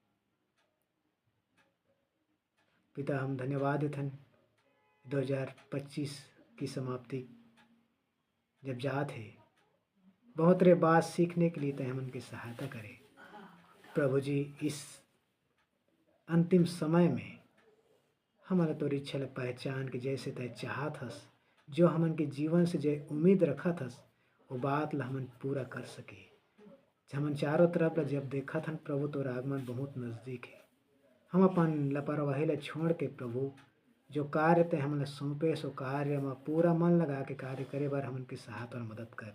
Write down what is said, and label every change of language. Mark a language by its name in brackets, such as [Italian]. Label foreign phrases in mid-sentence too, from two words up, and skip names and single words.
[Chhattisgarhi] पिता हम धन्यवाद देथन 2025 की समाप्ति जब जात है, बहुत रे बात सीखने के लिए तय हमन की सहायता करे प्रभु जी। इस अंतिम समय में हमारा तो इच्छा ला पहचान के जैसे तय चाहत हस, जो हमन के जीवन से जो उम्मीद रखत हस वो बात ला हमन पूरा कर सके। हमन चारों तरफ ला जब देखत हन प्रभु तोर आगमन बहुत नज़दीक है। हम अपन लापरवाही ला छोड़ के प्रभु जो कार्य तय हमन ला सौंपे सो कार्य में पूरा मन लगा के कार्य करे बर हमन की सहायता और मदद कर।